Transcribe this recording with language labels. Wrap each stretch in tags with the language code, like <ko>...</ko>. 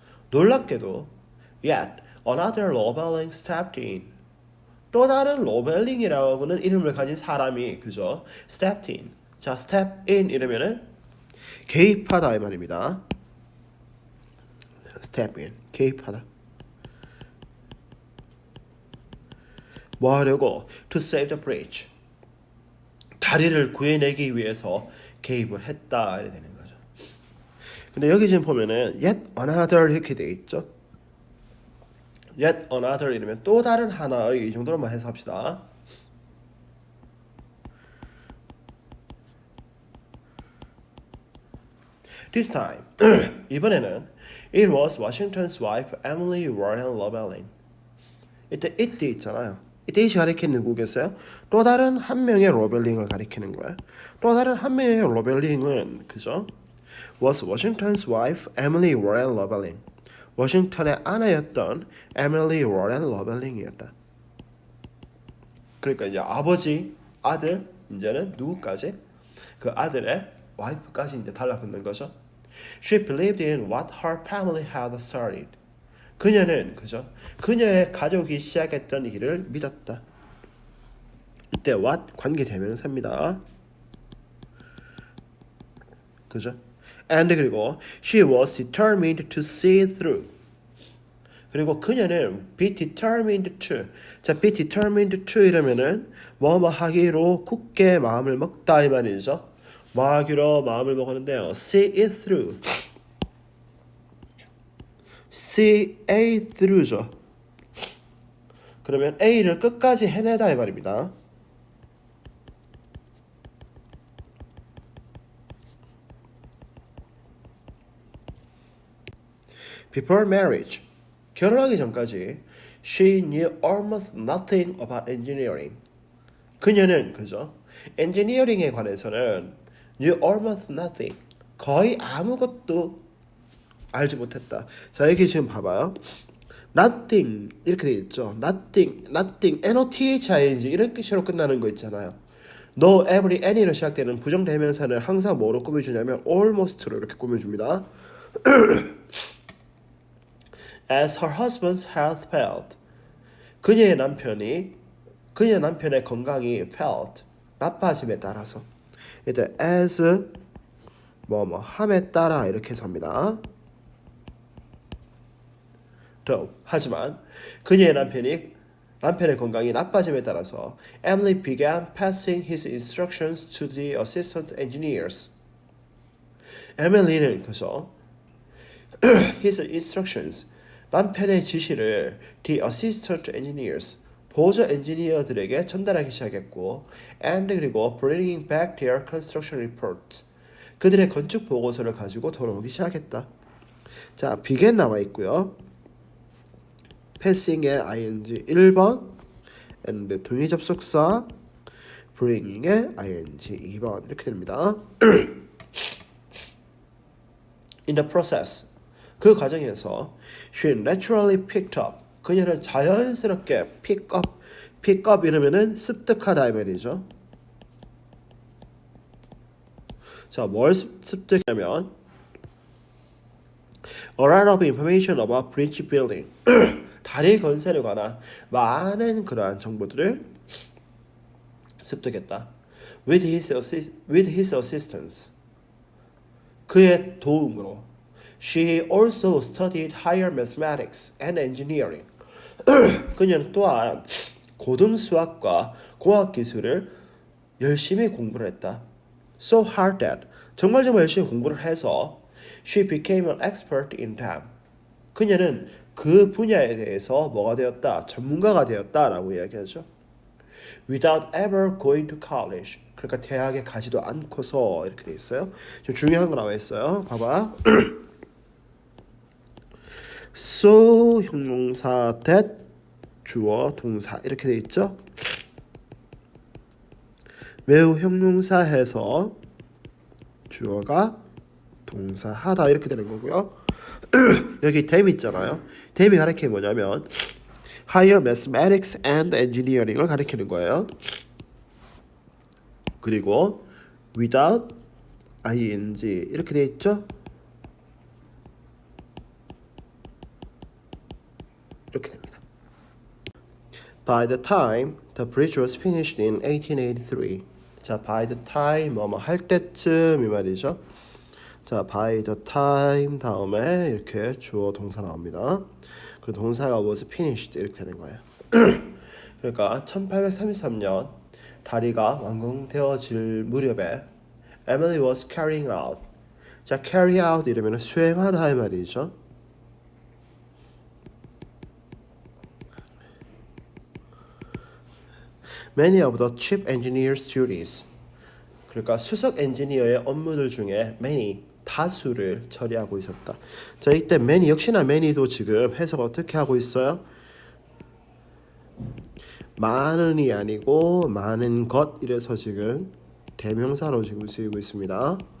<ko>놀랍게도</ko> <en>yet another 로벨링 stepped in.</en> <ko>또 다른 로벨링이라고 하는 이름을 가진 사람이 그죠?</ko> <en>stepped in.</en> <ko>자,</ko> <en>step in</en> <ko>이러면은 개입하다 이 말입니다.</ko> <en>step in.</en> <ko>개입하다. 뭐 하려고?</ko> <en>To save the bridge.</en> <ko>다리를 구해내기 위해서 개입을 했다 이렇게 되는 거죠. 근데 여기 지금 보면은</ko> <en>yet another</en> <ko>이렇게 돼 있죠. yet another 이러면 또 다른 하나의 이 정도로만 해석합시다.</ko> <en>This time</en> <ko>이번에는</ko> <en>it was Washington's wife Emily Warren Llewellyn.</en> <ko>이때 it 있잖아요. 이때 it이 가리키는 누구겠어요? 또 다른 한 명의 로벨링을 가리키는 거예요. 또 다른 한 명의 로벨링은 그죠?</ko> <en>was Washington's wife Emily Warren Llewellyn.</en> <ko>워싱턴의 아내였던 에밀리 워렌 러벨링이었다. 그러니까 이제 아버지, 아들, 이제는 누구까지? 그 아들의 와이프까지 이제 달라붙는 거죠.</ko> <en>She believed in what her family had started.</en> <ko>그녀는 그죠? 그녀의 가족이 시작했던 일을 믿었다. 이때 what 관계 대명사입니다. 그죠?</ko> <en>And</en> <ko>그리고</ko> <en>she was determined to see it through.</en> <ko>그리고 그녀는</ko> <en>be determined to.</en> <ko>자,</ko> <en>be determined to</en> <ko>이러면은 뭐뭐 하기로 굳게 마음을 먹다 이 말이죠. 뭐 하기로 마음을 먹었는데요.</ko> <en>see it through. see A through죠.</en> <ko>그러면 A를 끝까지 해내다 이 말입니다.</ko> <en>Before marriage,</en> <ko>결혼하기 전까지</ko> <en>she knew almost nothing about engineering.</en> <ko>그녀는 그죠? 엔지니어링에 관해서는</ko> <en>knew almost nothing.</en> <ko>거의 아무것도 알지 못했다. 자, 여기 지금 봐봐요. nothing 이렇게 돼 있죠. nothing, nothing, 이렇게 식으로 끝나는 거 있잖아요. no, every, any로 시작되는 부정대명사는 항상 뭐로 꾸며주냐면 almost로 이렇게 꾸며줍니다.</ko> <en>As her husband's health failed.</en> <ko>그녀의 남편의 건강이 failed. 나빠짐에 따라서. 이제 as 뭐뭐 함에 따라 이렇게 해서 합니다.</ko> <en>though</en> <ko>하지만 그녀의 남편의 건강이 나빠짐에 따라서</ko> <en>Emily began passing his instructions to the assistant engineers.</en> <ko>에밀리는 그래서</ko> <en>his instructions</en> <ko>남편의 지시를</ko> <en>the assistant engineers</en> <ko>보조 엔지니어들에게 전달하기 시작했고 and 그리고</ko> <en>bringing back their construction reports</en> <ko>그들의 건축 보고서를 가지고 돌아오기 시작했다. 자, began 나와 있고요. passing의 ing 1번 and 동의 접속사 bringing의 ing 2번 이렇게 됩니다.</ko> <en>In the process</en> <ko>그 과정에서</ko> <en>she naturally picked up</en> <ko>그녀는 자연스럽게</ko> <en>pick up</en> <ko>이러면은 습득하다 이 말이죠. 자, 뭘 습득하냐면</ko> <en>a lot of information about bridge building</en> <ko>다리 건설에 관한 많은 그러한 정보들을 습득했다.</ko> <en>with his assistance</en> <ko>그의 도움으로</ko> <en>She also studied higher mathematics and engineering.</en> <ko>그녀는 또한 고등 수학과 공학 기술을 열심히 공부를 했다.</ko> <en>So hard that</en> <ko>정말 열심히 공부를 해서</ko> <en>she became an expert in them.</en> <ko>그녀는 그 분야에 대해서 뭐가 되었다? 전문가가 되었다라고 이야기하죠.</ko> <en>Without ever going to college.</en> <ko>그러니까 대학에 가지도 않고서 이렇게 돼 있어요. 좀 중요한 거 나와 있어요. 봐봐. So 형용사 that 주어 동사 이렇게 돼 있죠. 매우 형용사해서 주어가 동사하다 이렇게 되는 거고요. 여기 them 있잖아요. them이 가리키는 뭐냐면</ko> <en>higher mathematics and engineering</en> <ko>을 가리키는 거예요. 그리고 without ing 이렇게 돼 있죠. 이렇게 됩니다.</ko> <en>By the time the bridge was finished in 1883.</en> <ko>자,</ko> <en>by the time</en> <ko>뭐뭐 할 때쯤 이 말이죠. 자, by the time 다음에 이렇게 주어 동사 나옵니다. 그리고 동사가</ko> <en>was finished</en> <ko>이렇게 되는 거예요. 그러니까 1833년 다리가 완공되어질 무렵에</ko> <en>Emily was carrying out.</en> <ko>자,</ko> <en>carry out</en> <ko>이러면 수행하다 이 말이죠.</ko> <en>Many of the chief engineers' duties.</en> <ko>그러니까 수석 엔지니어의 업무들 중에</ko> <en>many</en> <ko>다수를 처리하고 있었다. 자, 이때 many 역시나 many도 지금 해석 어떻게 하고 있어요? 많은이 아니고 많은 것 이래서 지금 대명사로 지금 쓰이고 있습니다.</ko>